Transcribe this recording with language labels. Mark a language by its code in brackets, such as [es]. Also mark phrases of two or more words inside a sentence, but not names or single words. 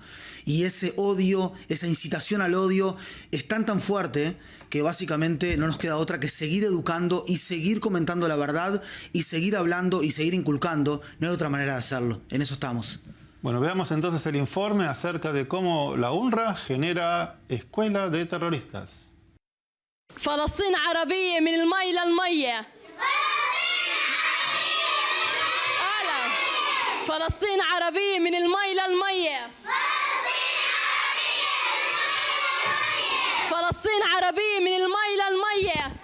[es] Y ese odio, esa incitación al odio es tan fuerte que básicamente no nos queda otra que seguir educando y seguir comentando la verdad y seguir hablando y seguir inculcando. No hay otra manera de hacerlo. En eso estamos. Bueno, veamos entonces el informe acerca de cómo la UNRWA genera escuela de terroristas. [ar] فلسطين عربية من المي للمية. فلسطين عربية من المي للمية. فلسطين عربية من المي للمية.